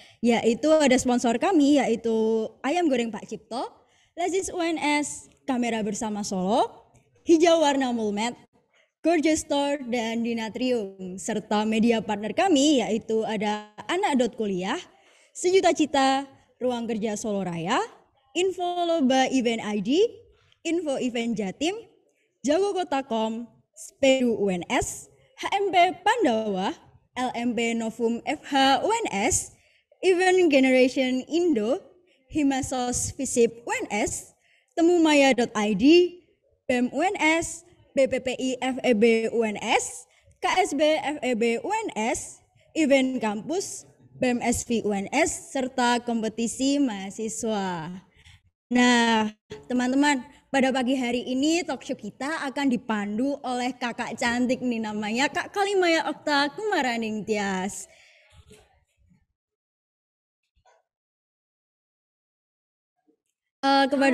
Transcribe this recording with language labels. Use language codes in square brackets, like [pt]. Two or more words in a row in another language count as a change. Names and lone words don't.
[id] Yaitu ada sponsor kami yaitu Ayam Goreng Pak Cipto, Lazis UNS, Kamera Bersama Solo, Hijau Warna Mulmed, Gorgeous Store, dan Dinatrium, serta [en] media partner [id] kami yaitu ada Anak.Kuliah, Sejuta Cita, Ruang Kerja Solo Raya, Info Lomba Event ID, Info Event Jatim, Jago Kota.com, Spedu UNS, HMP Pandawa, LMP Novum FH UNS, Event Generation Indo, Himasos Visip UNS, Temumaya.id, BEM UNS, BPPI FEB UNS, KSB FEB UNS, Event Kampus, BEM-SV UNS, serta kompetisi mahasiswa. Nah, teman-teman, pada pagi hari ini talkshow kita akan dipandu oleh kakak cantik nih, namanya Kak Kalimaya Okta Kumaraning Tias. Kepada